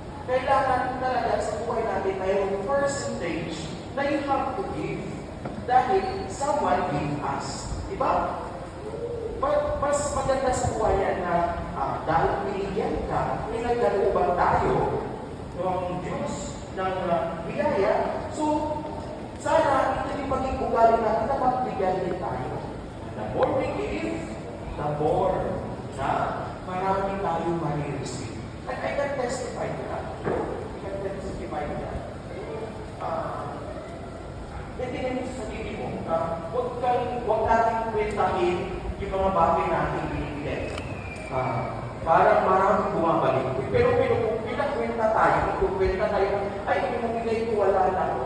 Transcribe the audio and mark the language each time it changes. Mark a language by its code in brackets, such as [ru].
[tl] Kailangan talaga sa buhay natin mayroong percentage na [en] you have to give [tl] dahil [en] someone gave us. [tl] Diba? Mas maganda sa buhay yan na dahil binigyan ka, pinagdaluban tayo ng Diyos ng biyaya. So, sana ito yung maging ugali natin na magbigyan din tayo. [en] The more we give, the more [tl] na marami tayo marireceive. [en] And I can testify to that. I can testify to that. [tl] Hindi namin sa sarili mo, huwag natin kwentahin yung mga bagay natin binibigay. Parang maraming bumabalik. Pero kung pinakwenta tayo, kung kwenta tayo, ay, yung bigay ko, wala na.